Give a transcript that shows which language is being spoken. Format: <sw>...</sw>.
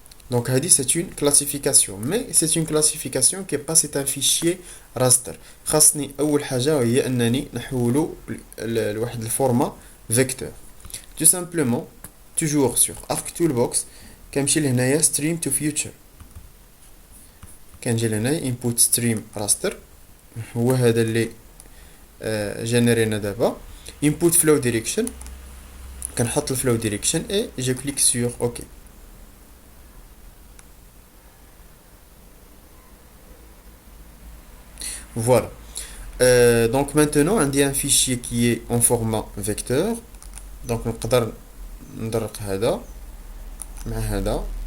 <fr>Donc</fr> <ar>هذه</ar> <fr>c'est une classification, mais c'est une classification qui est pas c'est un fichier raster.</fr> <ar>خاصني أول حاجة هي أنني نحولو لواحد الفورما vecteur.</ar> <fr>Tout simplement toujours sur ArcToolbox</fr> <ar>كنمشي لهنايا</ar> <en>stream to future.</en> <ar>كنجي لهنايا</ar> <en>input stream raster</en> <ar>هو هذا اللي جينيرينا دابا.</ar> <en>input flow direction</en> <ar>كنحط الفلو</ar> <fr>direction et je clique sur OK. Voilà. Donc maintenant on a un fichier qui est en format vecteur. Donc</fr> <ar>نقدر ندرق هذا مع هذا.</ar>